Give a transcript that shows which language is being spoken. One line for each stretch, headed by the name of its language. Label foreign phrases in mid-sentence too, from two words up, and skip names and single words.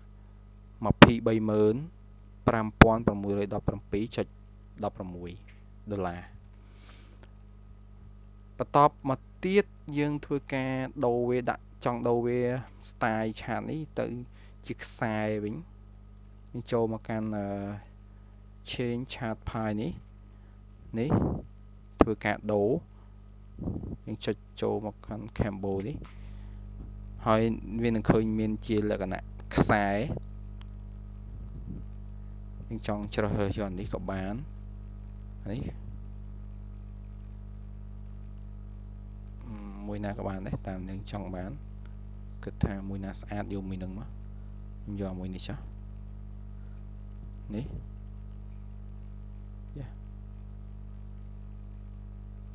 Khmer: $235,617.16 ដុល្លារបន្ទាប់មកទៀតយើងធ្វើការដូរវាដាក់ ចង់ដូរវា
English: style chart
Khmer: នេះទៅជាខ្សែវិញយើងចូលមកកាន់
English: change chart pie
Khmer: នេះធ្វើការដូរយើងចុចចូលមកកាន់ Cambo នេះហើយវានឹងឃើញមានជាលក្ខណៈខ្សែ យើងចង់ជ្រើសរើសយកនេះក៏បាននេះមួយណាក៏បានដែរតាមយើងចង់បានគិតថាមួយណាស្អាតយកមួយនឹងមកយកមួយនេះចុះនេះ